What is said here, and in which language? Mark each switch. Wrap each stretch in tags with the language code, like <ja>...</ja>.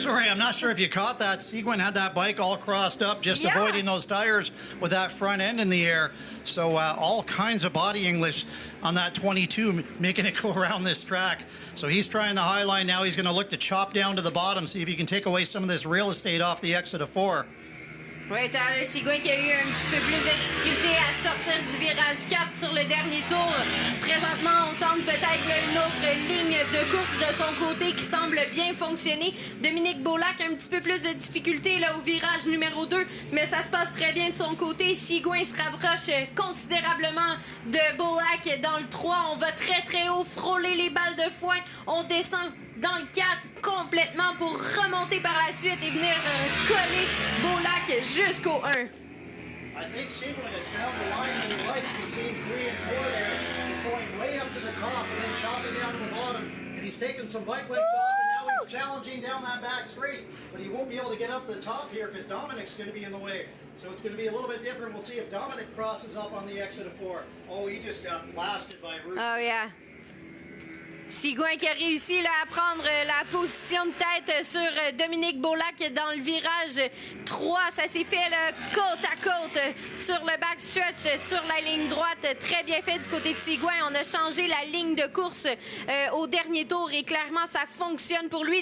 <en>I'm not sure if you caught that. Seguin had that bike all crossed up, just avoiding those tires with that front end in the air. So all kinds of body English on that 22, making it go around this track. So he's trying the high line now. He's going to look to chop down to the bottom, see if he can take away some of this real estate off the exit of 4.</en> <fr>Oui, Tyler Seguin qui a eu un petit peu plus de difficulté à sortir du virage 4 sur le dernier tour. Présentement, on tente peut-être une autre ligne de course de son côté qui semble bien fonctionner. Dominic Bulak a un petit peu plus de difficulté là, au virage numéro 2, mais ça se passe très bien de son côté. Seguin se rapproche considérablement de Bulak dans le 3. On va très haut, frôler les balles de foin. On descend dans le 4 complètement pour remonter par la suite et venir coller Bulak jusqu'au 1.</fr> <en>I think Seguin has found the line that he likes between 3 and 4 there. He's going way up to the top and then chopping down to the bottom. And he's taking some bike lengths off and now he's challenging down that back straight. But he won't be able to get up to the top here because Dominic's going to be in the way. So it's going to be a little bit different. We'll see if Dominic crosses up on the exit of 4. Oh, he just got blasted by Ruth. Oh, yeah.</en> <fr>Seguin qui a réussi là, à prendre la position de tête sur Dominic Bulak dans le virage 3. Ça s'est fait là, côte à côte sur le backstretch, sur la ligne droite. Très bien fait du côté de Seguin. On a changé la ligne de course au dernier tour et clairement, ça fonctionne pour lui.</fr>